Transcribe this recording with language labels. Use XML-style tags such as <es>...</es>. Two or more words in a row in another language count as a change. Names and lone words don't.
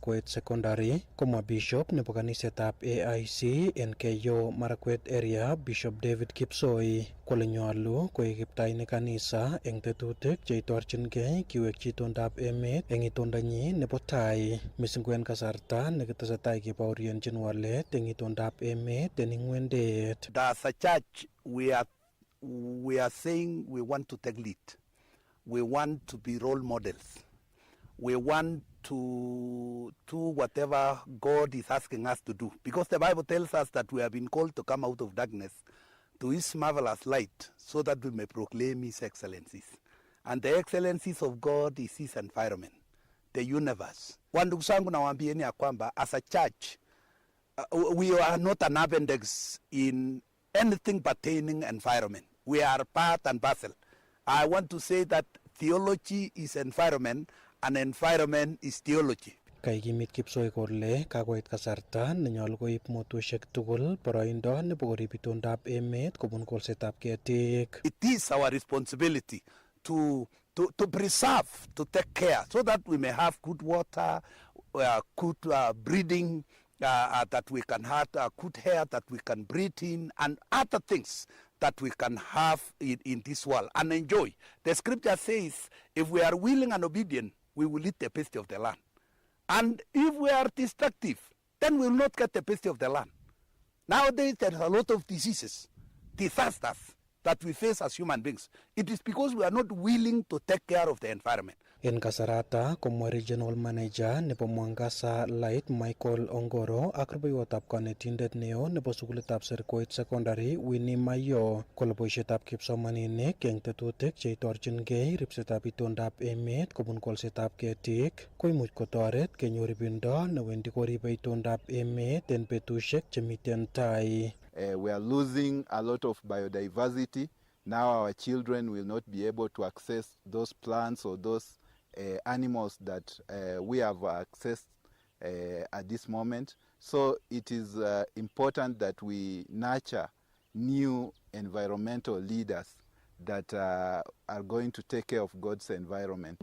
<kln>Goet Secondary, komwa Bishop nebo kanisetab AIC en Keyo Marakwet area, Bishop David Kipsoi kole nyolu koik kiptainik kanisa eng tetutik cheitorchingei kiwekyi itondab emet eng itondonyi nebo tai, mising ko en kasarta nekitesetai kebaorionjin walet eng itondab emet en ing'wendet.</kln> <en>As a church, we are saying we want to take lead. We want to be role models. we want to do whatever God is asking us to do. Because the Bible tells us that we have been called to come out of darkness to his marvelous light so that we may proclaim his excellencies. And the excellencies of God is his environment, the universe.</en> <sw>Ndugu zangu nawaambieni ya kwamba</sw> <en>as a church, we are not an appendix in anything pertaining environment. We are part and parcel. I want to say that theology is environment and environment is theology.</en> <kln>Kaikimit kipsoi kole kakoit kasarta nenyolu koib motoshek tugul boroindo nebo korib itondab emet kobun kolsetab ketik.</kln> <en>It is our responsibility to preserve, to take care, so that we may have good water, good breeding, that we can have good air that we can breathe in, and other things that we can have in this world and enjoy. The scripture says, if we are willing and obedient, we will eat the best of the land. And if we are destructive, then we will not get the best of the land. Nowadays, there are a lot of diseases, disasters that we face as human beings. It is because we are not willing to take care of the environment.</en> <kln>En kasarata, komwa</kln> <en>Regional Manager</en> <kln>nebo Mwangasa Light Michael Ongoro ak rubeiwotab kanetindet neo nebo sukulitab Serkoit Secondary Winnie Mayo kole boisietab kipsomaninik eng tetutik cheitorchingei ripsetab itondab emet kobun kolsetab ketik koimuch kotoret kenyor ibindo newendi koribe itondab emet en betusiek chemiten tai.</kln> <en>We are losing a lot of biodiversity. Now our children will not be able to access those plants or those animals that we have accessed at this moment. So it is important that we nurture new environmental leaders that are going to take care of God's environment.</en>